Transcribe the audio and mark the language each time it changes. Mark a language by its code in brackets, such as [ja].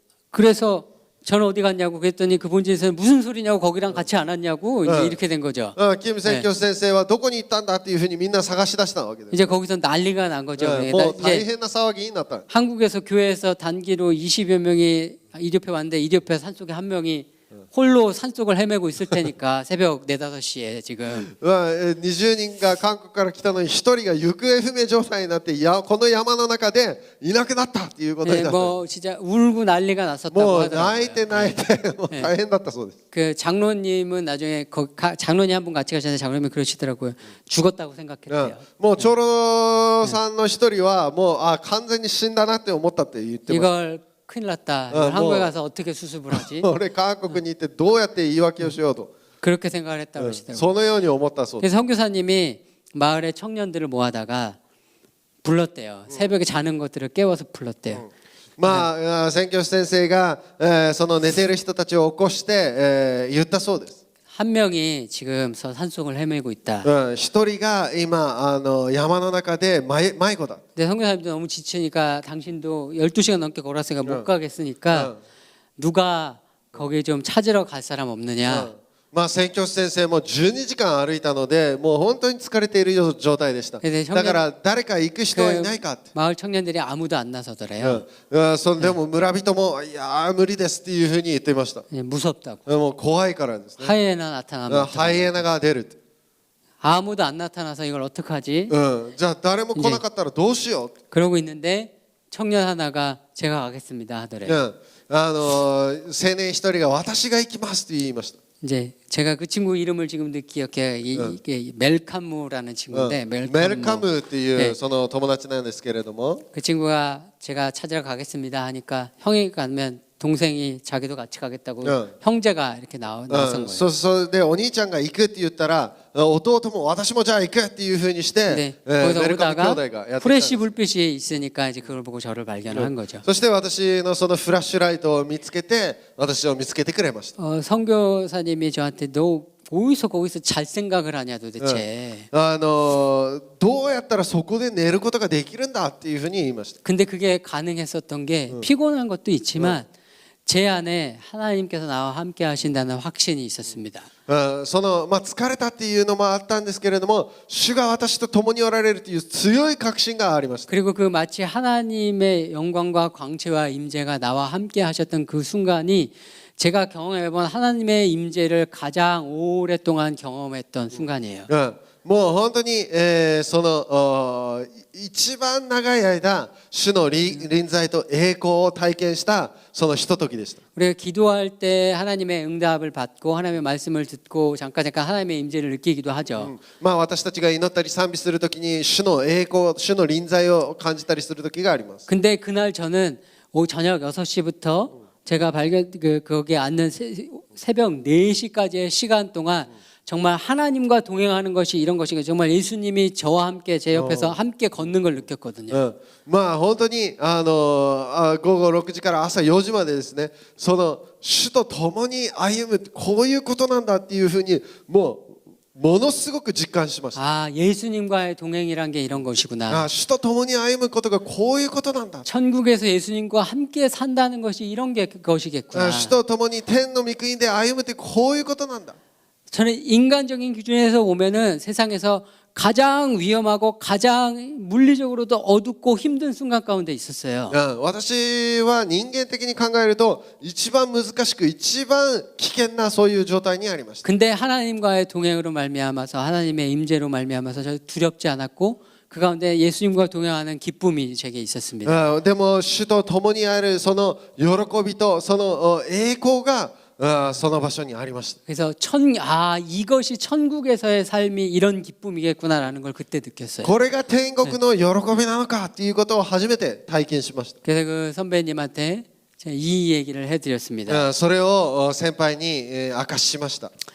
[ko] 그래서 저는 어디 갔냐고 그랬더니 그 본진에서는 무슨 소리냐고 거기랑 같이 안 왔냐고 이제 이렇게 된 거죠. [ja] キム宣教師先生はどこに行ったんだっていうふうにみんな探し出したわけです。 [ko] 이제 거기서 난리가 난 거죠. [ja] もう大 [ko] 이제 [ja] 変な騒ぎになった。 [ko] 한국에서 교회에서 단기로 20여 명이 이륙해 왔는데 이륙해 산속에 한 명이 홀로 산속을 헤매고 있을 테니까 새벽 4, 5시에 지금 [ja] 20人が韓国から来たのに1人が行方不明状態になってこの山の中でいなくなったっていうことに [ko] 예, [ja] なった。 [ko] 뭐 진짜 울고 난리가 났었다고 [ja] もう泣い [ko] 하더라고요. [ja] て泣いてもう大変だったそうです。 [ko] 그 장로님은 나중에 장로님 한 분 같이 가셨는데 장로님이 그러시더라고요. 죽었다고 생각했대요. [ja] もう長老さんの一人はもう完全に死んだなって思ったって言ってま [ko] 이걸 큰일 났다. 이걸 한국에 가서 어떻게 수습을 하지? [ja] す。俺韓国に行ってどうやって言い訳をしようと、 [ko] 그렇게 생각을 했다고 그러시더라고요. [ja] そのように思ったそうです。 [ko] 그래서 선교사님이 마을의 청년들을 모아다가 불렀대요. 새벽에 자는 것들을 깨워서 불렀대요. [ja] まあ宣教師先生がその寝ている人たちを起こして言ったそうです。 [ko] 한 명이 지금 산속을 헤매고 있다. [ja] 一人が今山の中で迷子だ。 [ko] 근데 선교사님도 너무 지치니까 당신도 12시간 넘게 걸었으니까 못 가겠으니까 누가 거기 좀 찾으러 갈 사람 없느냐. [ja] まあ宣教師先生も12時間歩いたのでもう本当に疲れている状態でした。だから誰か行く人はいないかって。 [ko] 마을 청년들이 아무도 안 나서더래요. [ja] それでも村人もいや無理ですっていうふうに言っていました。 [ko] 예, 무섭다고. [ja] もう怖いからですね。 [ko] 하이에나 나타나면 [ja] ハイエナが出るって。 [ko] 아무도 안 나타나서 이걸 어떡하지? [ja] じゃあ誰も来なかったらどうしよう。 [ko] 그러고 있는데 청년 하나가 제가 가겠습니다 하더래요. [ja] 青年一人が私が行きますと言いました。 [ko] 이제 제가 그 친구 이름을 지금도 기억해요. 이게 멜카무라는 친구인데 [ja] メルカムっていうその友達なんですけれども、 [ko] 그 친구가 제가 찾으러 가겠습니다 하니까 형이 가면 동생이 자기도 같이 가겠다고 형제가 이렇게 나선 거예요. [ja] それでお兄ちゃんが行くって言ったら弟も私もじゃあ行くっていうふうにして [ko] 근데 [ja] メル [ko] 거기서 [ja] カム兄 [ko] 오다가 [ja] 弟がやってきたん [ko] 프레시 [ja] です。 [ko] 불빛이 있으니까 이제 그걸 보고 저를 발견한 거죠. [ja] そして私のそのフラッシュライトを見つけて私を見つけてくれました。 [ko] 선교사님이 저한테 너 거기서 잘 생각을 하냐 도대체. [ja] どうやったらそこで寝ることができるんだっていうふうに言いました。 [ko] 근데 그게 가능했었던 게 피곤한 것도 있지만 제 안에 하나님께서 나와 함께 하신다는 확신이 있었습니다. [ja] その疲れたっていうのもあったんですけれども主が私と共におられるという強い確信がありました。 [ko] 그리고 그 마치 하나님의 영광과 광채와 임재가 나와 함께 하셨던 그 순간이 제가 경험해본 하나님의 임재를 가장 오랫동안 경험했던 순간이에요. [ja] もう本当にその一番長い間主の臨在と栄光を体験したそのひとときでした。 [ko] 우리가 기도할 때 하나님의 응답을 받고 하나님의 말씀을 듣고 잠깐 하나님의 임재를 느끼기도 하죠. [ja] まあ私たちが祈ったり賛美するときに主の栄光、主の臨在を感じたりするときがあります。 [ko] 근데 그날 저는 저녁 6시부터 제가 거기에 앉는 새벽 4시까지의 시간 동안 정말 하나님과 동행하는 것이 이런 것이 정말 예수님이 저와 함께 제 옆에서 함께 걷는 걸 느꼈거든요. [ja] まあ本当に午後6時から朝4時までですね、その主と共に歩むこういうことなんだっていうふうにものすごく実感しました。 [ko] 아, 예수님과의 동행이란 게 이런 것이구나. [ja] 主と共に歩むことがこういうことなんだ。 [ko] 천국에서 예수님과 함께 산다는 것이 이런 것이겠구나. [ja] 主と共に天の御国で歩むってこういうことなんだ。 [ko] 저는 인간적인 기준에서 보면은 세상에서 가장 위험하고 가장 물리적으로도 어둡고 힘든 순간 가운데 있었어요. [ja] 私は人間的に考えると一番難しく一番危険なそういう状態にありました。 [ko] 근데 하나님과의 동행으로 말미암아서 하나님의 임재로 말미암아서 저 두렵지 않았고 그 가운데 예수님과 동행하는 기쁨이 제게 있었습니다. [ja] でも主と共にあるその喜びとその栄光がその場所にありました。 [ko] 그래서 이것이 천국에서의 삶이 이런 기쁨이겠구나라는 걸 그때 느꼈어요. [ja] これが天国の喜びなのかっていうことを初めて体験しました。 [ko] 그래서 그 선배님한테 제가 이 얘기를 해드렸습니다. [ja] それを先輩に明かししました。